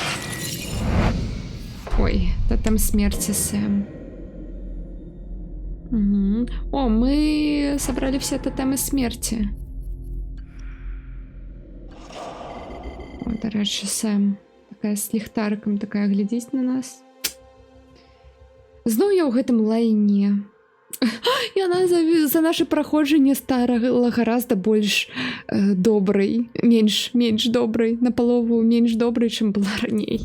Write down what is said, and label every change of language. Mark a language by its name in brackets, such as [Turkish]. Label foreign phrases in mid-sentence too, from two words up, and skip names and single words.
[Russian] Ой, тотем смерти, Сэм. Угу. О, мы собрали все тотемы смерти. [Ukrainian] О, до речі, Сэм. [Belarusian] Такая с ліхтариком, такая глядзіць на нас. Зноў я ў гэтым лайне. Яна за наше праходжанне стала гораздо больш добрай, менш добрай, напалову менш добрай, чым была раней.